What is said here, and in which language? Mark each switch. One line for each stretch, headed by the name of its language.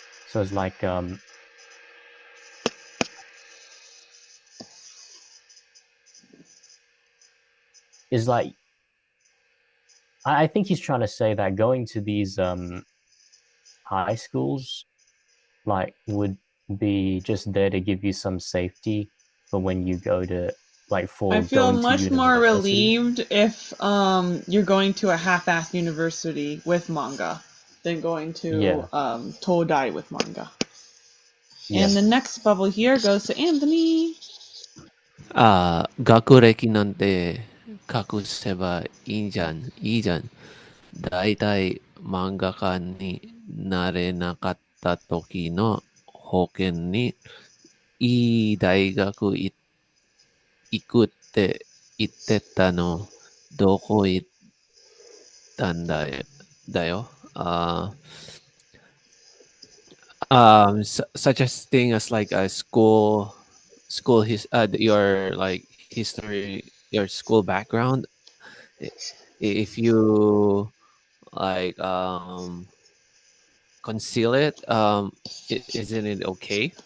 English: So it's like is like I think he's trying to say that going to these high schools like would be just there to give you some safety, but when you go to like for I feel going much to more relieved if you're going to a half-assed university with manga than going to Todai with manga. And the next bubble here goes to Anthony.
Japanese: 学歴なんて隠せばいいじゃん。だいたい漫画家になれなかった時の保険にいい大学行くって言ってたのどこ行ったんだよ。
English: Such a thing as like a school your like history, your school background. If you like conceal it, isn't it okay?